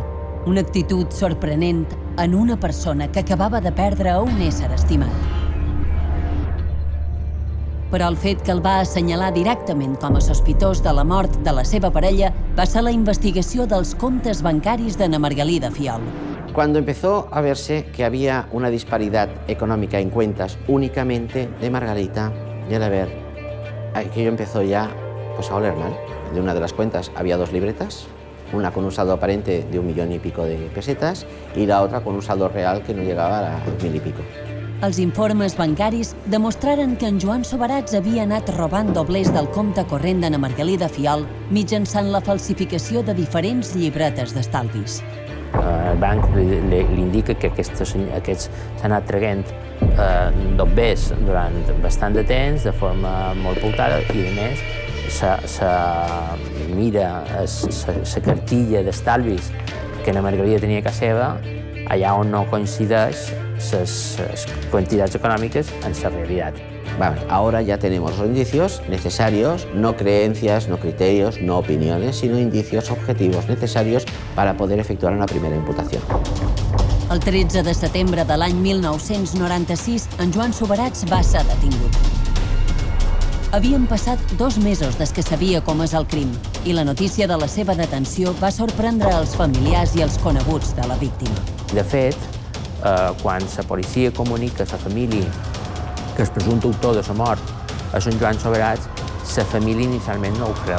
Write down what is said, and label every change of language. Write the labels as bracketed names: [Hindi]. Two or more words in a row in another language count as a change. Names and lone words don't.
[Catalan] Una actitud sorprenent en una persona que acabava de perdre un ésser estimat. Però el fet que el va assenyalar directament com a sospitós de la mort de la seva parella va ser la investigació dels comptes bancaris d'Anna Margalida Fiol. [Spanish] Cuando empezó a verse que había una disparidad económica en cuentas únicamente de Margarita y el haber, aquello empezó ya pues, a oler mal. De una de las cuentas había 2 libretas, una con un saldo aparente de 1 millón y pico de pesetas y la otra con un saldo real que no llegaba a 1.000 y pico. [Catalan] Els informes bancaris demostraren que en Joan Soberats havia anat robant doblers del compte corrent d'Anna Margalida Fiol mitjançant la falsificació de diferents llibretes d'estalvis. El banc li indica que aquests s'han anat traient doblers durant bastant de temps, de forma molt pautada, i a més se mira la cartilla d'estalvis que Anna Margalida tenia a casa seva, allà on no coincideix [Spanish] las cantidades económicas en la realidad. Vale, ahora ya tenemos los indicios necesarios, no creencias, no criterios, no opiniones, sino indicios objetivos necesarios para poder efectuar una primera imputación. [Catalan] El 13 de setembre de l'any 1996, en Joan Soberats va ser detingut. Havien passat 2 mesos des que sabia com és el crim i la notícia de la seva detenció va sorprendre els familiars i els coneguts de la víctima. De fet, quan la policia comunica a la família que el presumpte autor de la mort és en Joan Soberats, la família inicialment no ho creu.